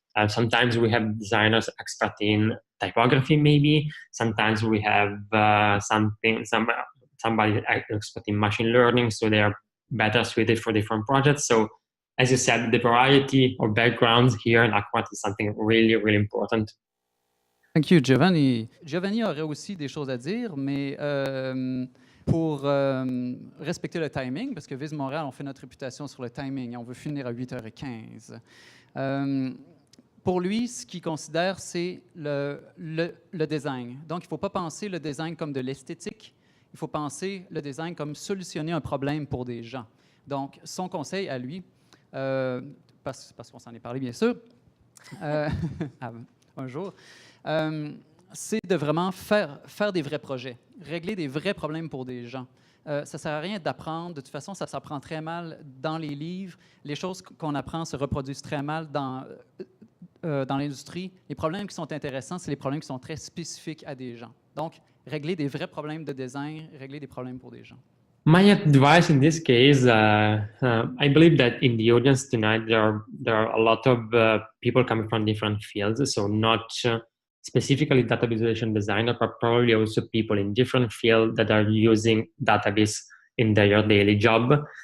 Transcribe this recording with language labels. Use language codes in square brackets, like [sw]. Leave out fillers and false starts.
[en] Sometimes we have designers expert in typography, maybe. Sometimes we have somebody expert in machine learning, so they are better suited for different projects. So, as you said, the variety of backgrounds here in Accurate is something really, really important. Thank you, Giovanni. [fr] Giovanni aurait aussi des choses à dire, mais pour respecter le timing, parce que Viz Montréal, on fait notre réputation sur le timing, et on veut finir à 8h15. Pour lui, ce qu'il considère, c'est le design. Donc, il ne faut pas penser le design comme de l'esthétique. Il faut penser le design comme solutionner un problème pour des gens. Donc, son conseil à lui, parce qu'on s'en est parlé bien sûr, un jour, c'est de vraiment faire des vrais projets, régler des vrais problèmes pour des gens. Ça ne sert à rien d'apprendre. De toute façon, ça s'apprend très mal dans les livres. Les choses qu'on apprend se reproduisent très mal dans l'industrie, les problèmes qui sont intéressants, c'est les problèmes qui sont très spécifiques à des gens. Donc, régler des vrais problèmes de design, régler des problèmes pour des gens. [en] My advice in this case, I believe that in the audience tonight, there are a lot of people coming from different fields. So not specifically data visualization designer, but probably also people in different fields that are using database in their daily job.